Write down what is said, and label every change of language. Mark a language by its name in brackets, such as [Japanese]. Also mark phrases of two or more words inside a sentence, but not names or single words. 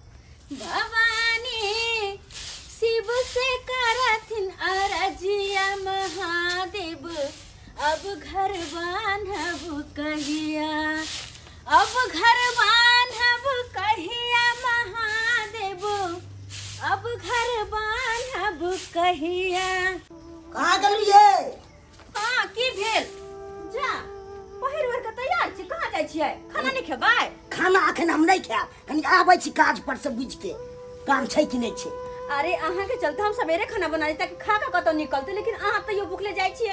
[Maithili] भवानी शिव से करथिन अरजिया महादेव, अब घर बांधब कहिया। अब घर बांधब कहिया महादेव, अब घर बांधब कहिया। कहाँ गेलिए? हाँ की भेल? जा पहिर ओढ़ के तैयार छी, कहाँ जाइ छियै? खाना नहीं खेबै? खाना अखन हम नहीं खायब, कनी आबै छी काज पर से बुझ के। काम छै कि नहीं छै? अरे अहाँ के चलते हम सवेरे खाना बना ली ताकि खा के कतौ निकलते, लेकिन अहाँ तैयो भूखले जाइ छियै।